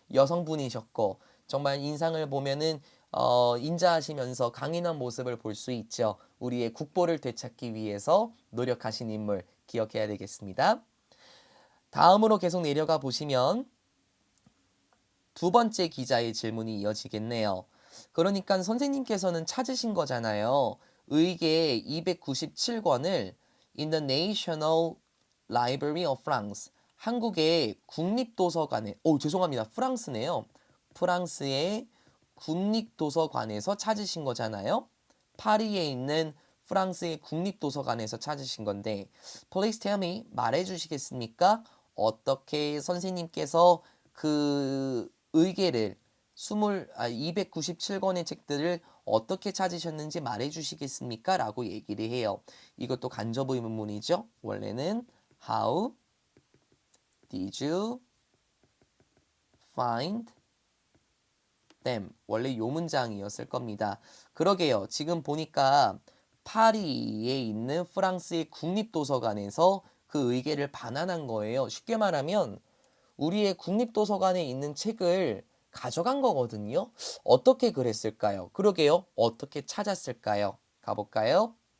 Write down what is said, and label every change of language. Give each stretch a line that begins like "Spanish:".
Korean: 여성분이셨고 정말 인상을 보면은 인자하시면서 강인한 모습을 볼 수 있죠. 우리의 국보를 되찾기 위해서 노력하신 인물 기억해야 되겠습니다. 다음으로 계속 내려가 보시면 두 번째 기자의 질문이 이어지겠네요. 그러니까 선생님께서는 찾으신 거잖아요. 의계 297권을
English: in the National Library of France.
Korean: 한국의 국립도서관에, 죄송합니다. 프랑스네요. 프랑스의 국립도서관에서 찾으신 거잖아요. 파리에 있는 프랑스의 국립도서관에서 찾으신 건데
English: Please tell me,
Korean: 말해 주시겠습니까? 어떻게 선생님께서 그 의계를 297권의 책들을 어떻게 찾으셨는지 말해 주시겠습니까? 라고 얘기를 해요. 이것도 간접 의문문이죠. 원래는
English: How did you find them?
Korean: 원래 요 문장이었을 겁니다. 그러게요. 지금 보니까 파리에 있는 프랑스의 국립도서관에서 그 의계를 반환한 거예요. 쉽게 말하면 우리의 국립도서관에 있는 책을 가져간 거거든요. 어떻게 그랬을까요? 그러게요. 어떻게 찾았을까요? 가볼까요?